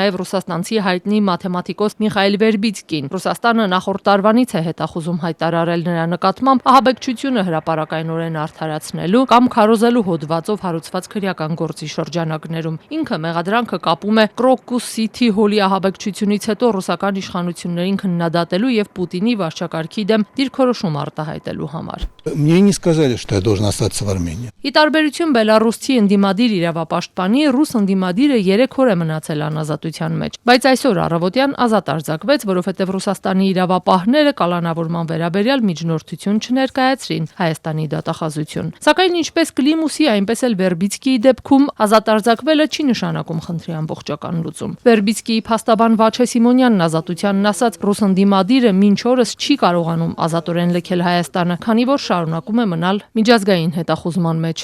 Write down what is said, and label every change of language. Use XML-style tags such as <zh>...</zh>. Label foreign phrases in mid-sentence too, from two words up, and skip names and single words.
<hy>նաև ռուսաստանցի հայտնի մաթեմատիկոս Միխայել Վերբիցկին։ Ռուսաստանը նախորդ տարվանից է հետախուզում հայտարարել նրա նկատմամբ ահաբեկչությունը հրապարակայնորեն արդարացնելու կամ քարոզելու հոդվածով հարուցված քրեական գործի շրջանակներում։ Ինքը մեղադրանքը կապում է Crocus City Hall-ի ահաբեկչությունից հետո ռուսական իշխանություններին քննադատելու եւ Պուտինի վարչակարգի դեմ դիրքորոշում արտահայտելու համար։</hy> <ru>Мне не сказали, что я должен остаться в Армении.</ru> <hy>Ի տարբերություն բելարուսցի ընդդիմադիր իրավապաշտպանի, ռուս ընդդիմադիրը 3 օր է մնացել անազատության մեջ, բայց այսօր առավոտյան ազատ արձակվեց, որովհետև Ռուսաստանի իրավապահները կալանավորման վերաբերյալ միջնորդություն չներկայացրին Հայաստանի դատախազություն։ Սակայն ինչպես Կլիմուսի, այնպես էլ Վերբիցկիի դեպքում ազատ արձակվելը չի նշանակում խնդրի ամբողջական լուծում։ Վերբիցկիի փաստաբան Վաչե Սիմոնյանն ազատությանն ասաց, ռուս ընդդիմադիրը մինչ օրս չի կարողանում ազատորեն լքել Հայաստանը, քանի որ շարունակում է մնալ միջազգային հետախուզման մեջ։</hy>